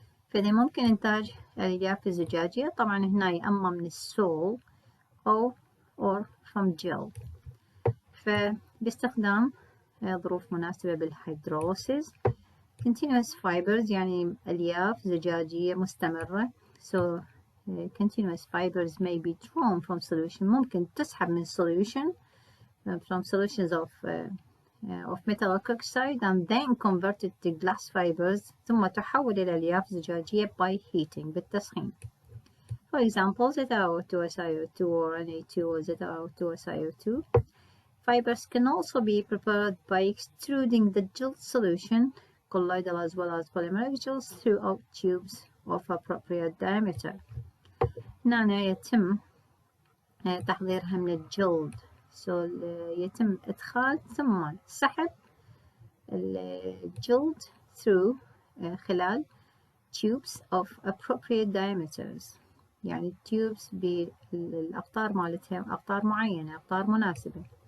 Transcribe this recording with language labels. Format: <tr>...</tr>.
<ar>فإذا ممكن إنتاج الألياف الزجاجية طبعا هنا يا أما من السول أو</ar> <en>or from gel.</en> <ar>فباستخدام ظروف مناسبة بالهيدروليسيس</ar> <en>continuous fibers</en> <ar>يعني ألياف زجاجية مستمرة.</ar> <en>So continuous fibers may be drawn from solution.</en> <ar>ممكن تسحب من</ar> <en>solution from solutions of metal oxide and then converted to glass fibers</en> <ar>ثم تحول إلى ألياف زجاجية</ar> <en>by heating</en> <ar>بالتسخين.</ar> <en>For example, ZrO2-SiO2 or Na2 or ZrO2-SiO2. Fibers can also be prepared by extruding the gel solution, colloidal as well as polymeric gels, throughout tubes of appropriate diameter.</en> <ar>هنا يتم تحضيرها من الجلد. So يتم إدخال ثم سحب الجلد through خلال</ar> <en>tubes of appropriate diameters.</en> <ar>يعني tubes بالأقطار مالتها أقطار معينة أقطار مناسبة.</ar>